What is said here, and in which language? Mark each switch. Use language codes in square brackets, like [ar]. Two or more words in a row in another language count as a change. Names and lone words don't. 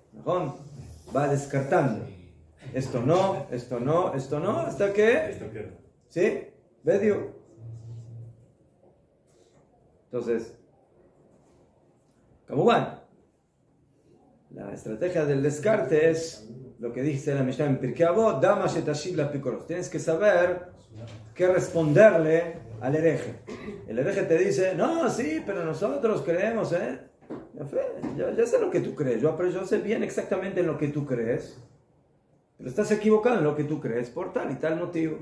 [es] ¿No? Va descartando. Esto no, hasta que... ¿Sí? ¿Vedio? Entonces, Kamuban, la estrategia del descarte es lo que dice la Mishnah en Pirkei Avot, [he] דע מה שתשיב לאפיקורוס. [es] Tienes que saber qué responderle al hereje. El hereje te dice, no, sí, pero nosotros creemos, ya sé lo que tú crees, yo sé bien exactamente en lo que tú crees, pero estás equivocado en lo que tú crees por tal y tal motivo.